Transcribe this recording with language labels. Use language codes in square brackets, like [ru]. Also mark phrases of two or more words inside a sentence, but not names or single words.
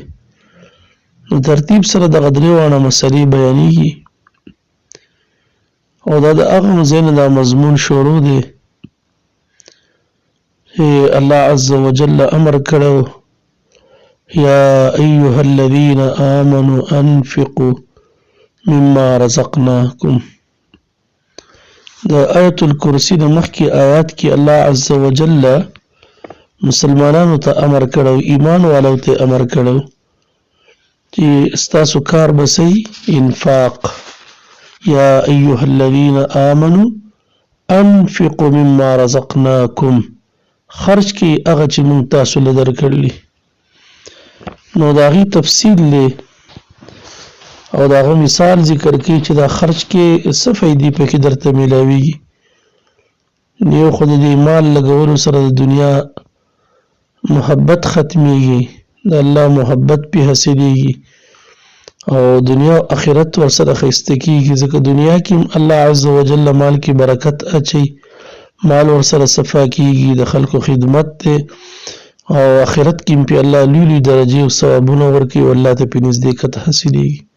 [ps] نو ترتیب سره دغه درې واړه مسلې بیانېږي او دا د هغه ځای نه دا مضمون شروع دی چې الله عز وجل امر کړی [ar] یا ایها الذین آمنوا انفقوا مما رزقناکم. [ps] د آیت الکرسی د مخکې آیات کې الله عز وجل مسلمانانو ته امر کړو ایمان والو ته امر کړو چې ستاسو کار بسئ انفاق [ar] یا ایها الذین آمنوا انفقوا مما رزقناکم [ps] خرج کی هغه چې موږ تاسو له درکړلي. نو د هغې تفصیل دی او د هغه مثال ذکر کوي چې دا خرج کې څه فایدې پکې درته میلاویږي. یو خو د دې مال لګولو سره د دنیا محبت ختمیږي د الله محبت پې حاصلیږي او دنیا او آخرت ورسره ښایسته کیږي ځکه دنیا کې الله عز وجل مال کې برکت اچي مال ورسره صفا کیږي د خلکو خدمت دی او آخرت کې پې الله لوی لوی درجې او ثوابونه ورکوي او الله ته پې نزدېکت حاصلیږي.